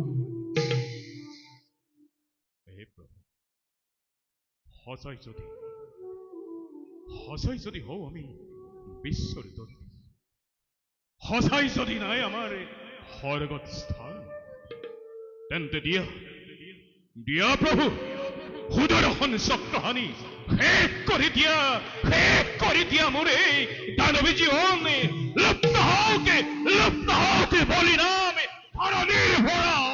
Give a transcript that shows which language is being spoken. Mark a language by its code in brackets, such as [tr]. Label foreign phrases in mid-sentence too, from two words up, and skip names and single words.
[as] সঁচাই যদি হও আমি বিশ্বর দন্ডী, সঁচাই যদি নাই আমার স্বর্গত স্থান, তেন্তে দিয়া প্রভু সুদর্শন চক্রহানি শেষ করে দিয়া মোরে দানবী জীবন। লুপ্ত হোক বলিনামে ধরণীর ভরা